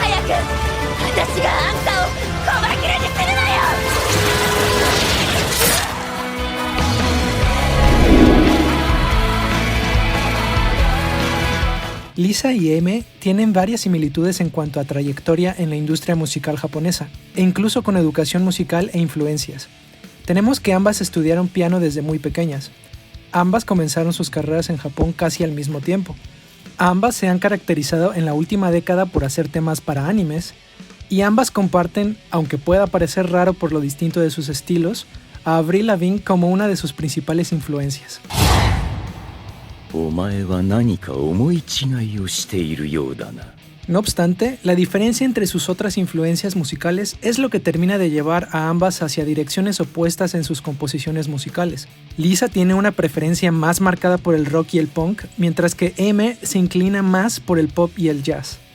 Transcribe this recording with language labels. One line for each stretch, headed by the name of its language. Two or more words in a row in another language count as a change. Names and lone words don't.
Japanese: 私があんたを細切れにするのよ。
Spanish: Lisa y M tienen varias similitudes en cuanto a trayectoria en la industria musical japonesa, e incluso con educación musical e influencias. Tenemos que ambas estudiaron piano desde muy pequeñas. Ambas comenzaron sus carreras en Japón casi al mismo tiempo. Ambas se han caracterizado en la última década por hacer temas para animes, y ambas comparten, aunque pueda parecer raro por lo distinto de sus estilos, a Avril Lavigne como una de sus principales influencias.
Japanese: お前は何か思い違いをしているようだな。
Spanish: No obstante, la diferencia entre sus otras influencias musicales es lo que termina de llevar a ambas hacia direcciones opuestas en sus composiciones musicales. Lisa tiene una preferencia más marcada por el rock y el punk, mientras que M se inclina más por el pop y el jazz.